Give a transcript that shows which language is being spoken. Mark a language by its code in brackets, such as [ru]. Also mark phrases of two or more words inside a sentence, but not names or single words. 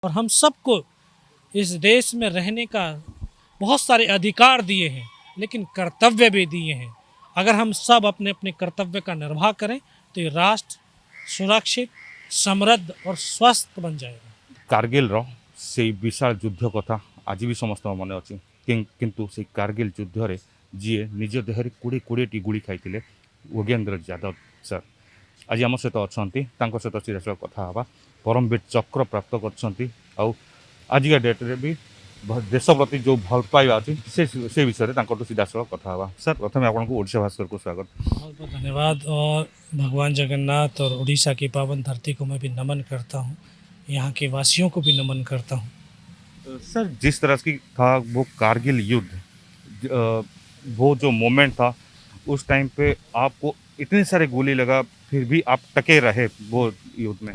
[hi] और हम सबको इस देश में रहने का बहुत सारे अधिकार दिए हैं, लेकिन कर्तव्य भी दिए हैं। अगर हम सब अपने अपने कर्तव्य का निर्वाह करें तो ये राष्ट्र सुरक्षित, समृद्ध और स्वस्थ बन जाएगा। [or] କାର୍ଗିଲର ସେଇ ବିଶାଳ ଯୁଦ୍ଧ କଥା ଆଜି ବି ସମସ୍ତଙ୍କ ମନେ ଅଛି। କିନ୍ତୁ ସେଇ କାର୍ଗିଲ ଯୁଦ୍ଧରେ ଯିଏ ନିଜ ଦେହରେ 20ଟି ଗୁଳି ଖାଇଥିଲେ ଯୋଗେନ୍ଦ୍ର ଯାଦବ ସାର୍ ଆଜି ଆମ ସହିତ ଅଛନ୍ତି। ତାଙ୍କ ସହିତ ସିଧାସଳଖ କଥା ହେବା। ପରମବୀର ଚକ୍ର ପ୍ରାପ୍ତ କରିଛନ୍ତି ଆଉ ଆଜିକା ଡେଟ୍ରେ ବି ଦେଶ ପ୍ରତି ଯେଉଁ ଭଲ ପାଇବା ଅଛି ସେ ବିଷୟରେ ତାଙ୍କଠୁ ସିଧାସଳଖ କଥା ହେବା। ସାର୍ ପ୍ରଥମେ ଆପଣଙ୍କୁ ଓଡ଼ିଶା ଭାସ୍କରକୁ ସ୍ୱାଗତ। [hi] बहुत बहुत धन्यवाद। और भगवान जगन्नाथ और उड़ीसा की पावन धरती को मैं भी नमन करता हूँ, यहाँ के वासियों को भी नमन करता हूँ। सर जिस तरह की था वो कारगिल युद्ध, वो जो मोमेंट था उस टाइम पे आपको इतने सारे गोली लगा फिर भी आप टके रहे वो युद्ध में।